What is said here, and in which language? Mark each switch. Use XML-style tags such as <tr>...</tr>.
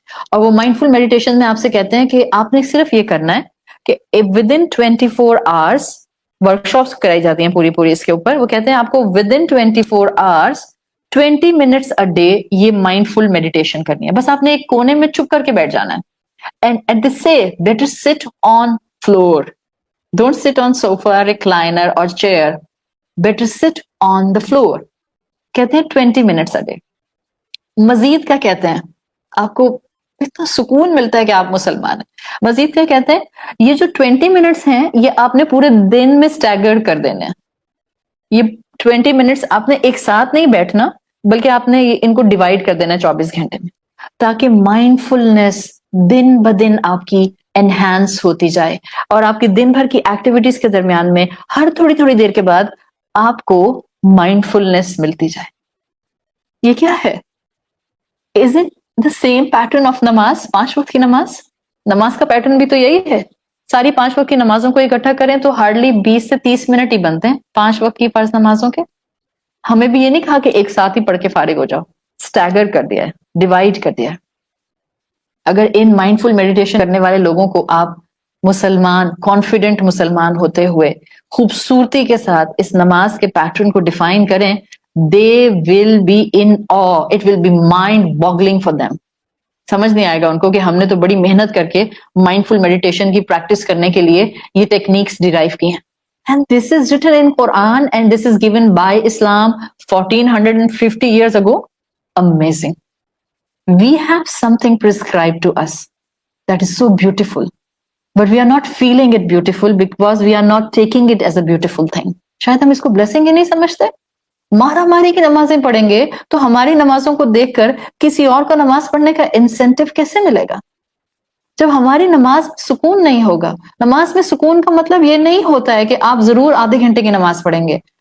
<ur>اور وہ مائنڈ فل میڈیٹیشن میں آپ سے کہتے ہیں کہ آپ نے صرف یہ کرنا ہے کہ</ur> <en>within</en> <ur>24 hours ورکشاپس کرائی جاتی ہیں پوری اس کے اوپر. وہ کہتے ہیں آپ کو</ur> <en>within 24 hours 20 minutes a day</en> <ur>یہ مائنڈ فل میڈیٹیشن کرنی ہے. بس آپ نے ایک کونے میں چھپ کر کے بیٹھ جانا ہے.</ur> <en>And they say better sit on floor. Don't sit on sofa, recliner or chair. Better sit on the floor.</en> <ur>کہتے ہیں</ur> <en>20 minutes a day.</en> <ur>مزید کیا کہتے ہیں؟ آپ کو اتنا سکون ملتا ہے کہ آپ مسلمان ہیں. مزید کیا کہتے ہیں؟ یہ جو 20 منٹس ہیں یہ آپ نے پورے دن میں سٹیگرڈ کر دینے ہیں. یہ 20 منٹس آپ نے ایک ساتھ نہیں بیٹھنا، بلکہ آپ نے ان کو ڈیوائڈ کر دینا 24 گھنٹے میں، تاکہ مائنڈ فلنس دن بدن آپ کی انہینس ہوتی جائے، اور آپ کی دن بھر کی ایکٹیویٹیز کے درمیان میں ہر تھوڑی دیر کے بعد آپ کو مائنڈ فلنس ملتی جائے. یہ کیا ہے؟</ur> <en>Is it the same pattern of نماز؟</en> <ur>5 وقت کی نماز کا پیٹرن بھی تو یہی ہے. ساری 5 وقت کی نمازوں کو اکٹھا کریں تو ہارڈلی 20 سے 30 منٹ ہی بنتے ہیں 5 وقت کی فرض نمازوں کے. ہمیں بھی یہ نہیں کہا کہ ایک ساتھ ہی پڑھ کے فارغ ہو جاؤ، سٹیگر کر دیا ہے، ڈیوائڈ کر دیا ہے. اگر ان مائنڈ فل میڈیٹیشن کرنے والے لوگوں کو آپ مسلمان، کانفیڈنٹ مسلمان ہوتے ہوئے خوبصورتی کے ساتھ اس نماز کے پیٹرن کو ڈیفائن کریں،</ur> <en>they will be in awe. It will be mind boggling for them.</en> <ur>سمجھ نہیں آئے گا ان کو کہ ہم نے تو بڑی محنت کر کے مائنڈ فل میڈیٹیشن کی پریکٹس کرنے کے لیے یہ ٹیکنیکس ڈیرائیو کی ہیں.</ur> <en>And this is written in Quran and this is given by Islam 1450 years ago. Amazing. We have something prescribed to us that is so beautiful, but we are not feeling it beautiful because we are not taking it as a beautiful thing.</en> <ur>شاید ہم اس کو blessing ہی نہیں سمجھتے. مارا ماری کی نمازیں پڑھیں گے تو ہماری نمازوں کو دیکھ کر کسی اور کو نماز پڑھنے کا انسینٹیو کیسے ملے گا؟ جب ہماری نماز سکون نہیں ہوگا. نماز میں سکون کا مطلب یہ نہیں ہوتا ہے کہ آپ ضرور آدھے گھنٹے کی نماز پڑھیں گے.</ur>